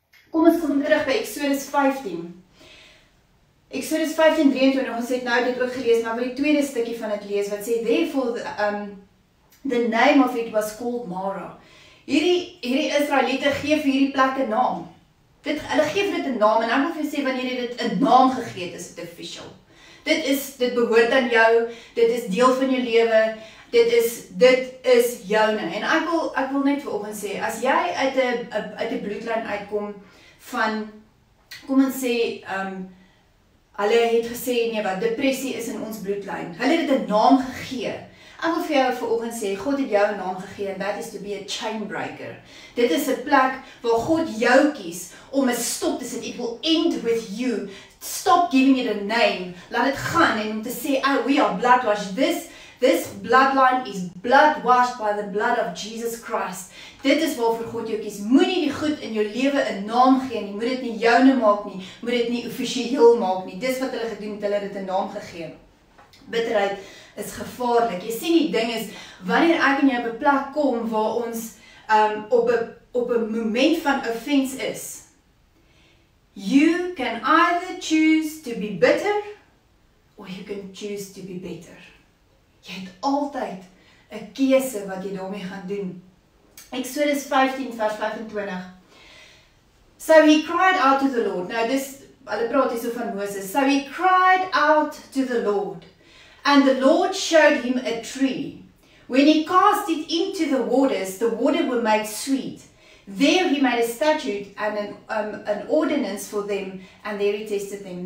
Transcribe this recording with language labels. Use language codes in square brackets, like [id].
[af] Kom ons kom terug by Exodus 15. Exodus 15:23, ons het nou dit ook gelees, maar by die tweede stukkie van dit lees, wat sê, [en] therefore, the name of it was called Mara. [af] Hierdie Israeliete gee vir hierdie plek 'n naam. Hulle gee vir dit 'n naam, en ek wil vir julle sê, wanneer jy dit 'n naam gegee het, is dit official. Dit behoort aan jou, dit is deel van jou lewe, dit is joune. En ek wil net vanoggend sê, as jy uit 'n bloedlyn uitkom van, kom ons sê, Hulle het gesê, nee wat, depressie is in ons bloedlyn. Hulle het dit 'n naam gegee. Ek wil vir jou vanoggend sê, God het jou 'n naam gegee, [en] and that is to be a chain breaker. [af] Dit is 'n plek waar God jou kies om 'n stop te sit. [en] It will end with you. Stop giving it a name. [af] Laat dit gaan en om te sê, [en] oh, we are blood washed. This bloodline is blood washed by the blood of Jesus Christ. [af] Dit is waarvoor God jou kies. Moenie die goed in jou lewe 'n naam gee nie. Moet dit nie joune maak nie. Moet dit nie offisieel maak nie. Dis wat hulle gedoen het. Hulle het dit 'n naam gegee. Bitterheid is gevaarlik. Jy sien die ding is, wanneer ek en jy op 'n plek kom waar ons op 'n moment van offense is, [en] you can either choose to be bitter or you can choose to be better. [af] Jy het altyd 'n keuse wat jy daarmee gaan doen. Exodus 15 vers 25. [en] So he cried out to the Lord. [af] Nou hulle praat hier so van Moses. [en] So he cried out to the Lord. And the Lord showed him a tree. When he cast it into the water were made sweet. There he made a statute and an ordinance for them, and there he tested them.